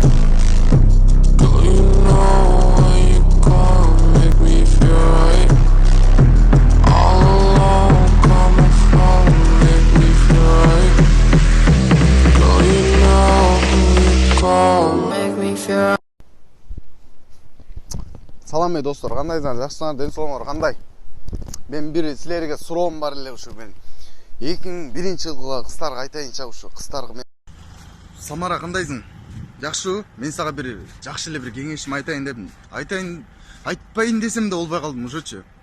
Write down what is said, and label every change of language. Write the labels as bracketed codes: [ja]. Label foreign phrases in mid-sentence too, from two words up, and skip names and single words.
[en] Girl, you know when you come, make me feel right. All alone, come and phone, make me feel right. Girl, you know when you come, make me feel right. [ky] Салам достор, кандайсыңар? Жакшысыңар, ден соолугуңар кандай? Мен бир силерге суроом бар эле ушу мен. 2001 жылгы кыздарга айтайынча ушу кыздарга мен Самара кандайсың? Жакшыбы? Мен сага бир жакшы эле бир кеңешим айтайын дедим. Айтпайын десем да болбой калдым ошочу.